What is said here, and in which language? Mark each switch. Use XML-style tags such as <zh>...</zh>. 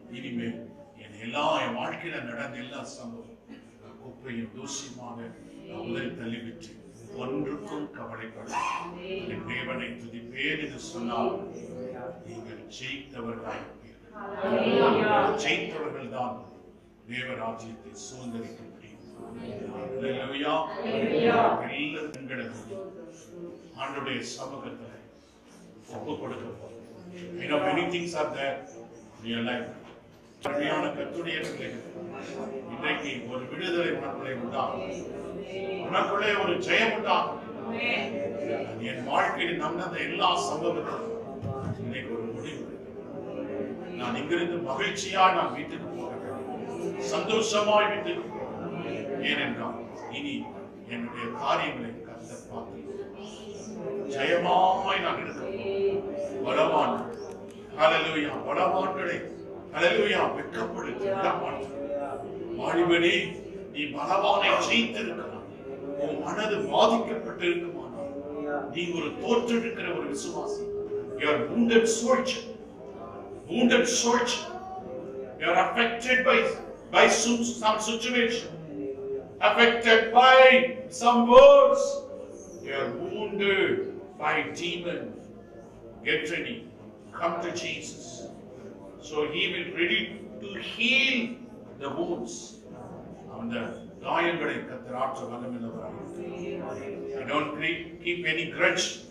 <ta>இனிமேல் என் வாழ்க்கையில நடந்த எல்லா சம்பவம் குப்பையும் தூசியமாக உதவி தள்ளிவிட்டு ஒன்றுக்கும் கவலைப்பட என் தேவனை துதிப்பேன் என்று சொன்னால் நீங்கள் ஜெயித்தவர்களாயிருப்பீர்கள். ஜெயித்தவர்கள் தான் தேவராஜ்யத்தை சுதந்திரிக்க முடியும். எல்லா பெண்களுக்கும் ஆண்டவருடைய சமூகத்தில் ஒப்பு கொடுக்க போறோம்.</ta> <en>You know, many things are there in your life.</en> <ta>கருமையான கர்த்தருடைய பிள்ளைகள், இன்றைக்கு ஒரு விடுதலை உணர்வுகளை உண்டாகும், உனக்குள்ளே ஒரு ஜெயம் உண்டாகும். என் வாழ்க்கையில் நடந்த எல்லா சம்பவங்களும் இன்னைக்கு ஒரு முடிவு. நான் இங்கிருந்து மகிழ்ச்சியா நான் வீட்டுக்கு போக வேண்டும், சந்தோஷமாய் வீட்டுக்கு போக வேண்டும். ஏனென்றால் இனி என்னுடைய காரியங்களை கர்த்தர் பார்த்து ஜெயமாய் நான் இருக்க பலவான். ஹல்லேலூயா. பலவான்களை ஹல்லேலூயா வெட்கப்படுத்த விடமாட்டார். வாலிபனே, நீ பலவானை ஜெயித்திருக்கலாம். உன் மனது பாதிக்கப்பட்டு இருக்குமானால் நீ ஒரு தோற்றிருக்கிற ஒரு விசுவாசி.</ta> <en>You are wounded soldier. Wounded soldier. You are affected by some situation. Affected by some words. You are wounded by demon. Get ready. Come to Jesus. So He will ready to heal the wounds.</en> <ta>அந்த காயங்களை கர்த்தர் ஆற்ற வல்லமையுள்ளவராக. Don't keep any grudge</ta>